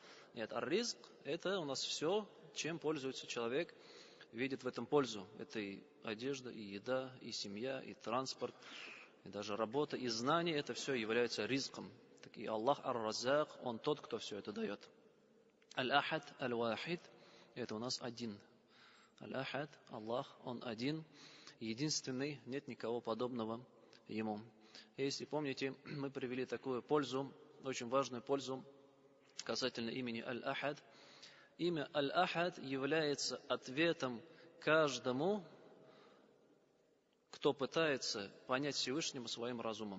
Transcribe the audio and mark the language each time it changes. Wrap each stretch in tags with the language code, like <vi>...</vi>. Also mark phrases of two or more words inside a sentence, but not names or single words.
<ru>Нет, а ризк – это у нас все, чем пользуется человек, видит в этом пользу. Это и одежда, и еда, и семья, и транспорт, И даже работа и знание, это все является ризком. Так и Аллах ар-Раззак, Он тот, кто все это дает. Аль-Ахад, Аль-Вахид, это у нас один. Аль-Ахад, Аллах, Он один, единственный, нет никого подобного Ему. И если помните, мы привели такую пользу, очень важную пользу касательно имени Аль-Ахад. Имя Аль-Ахад является ответом каждому, кто пытается понять Всевышнего своим разумом.</ru>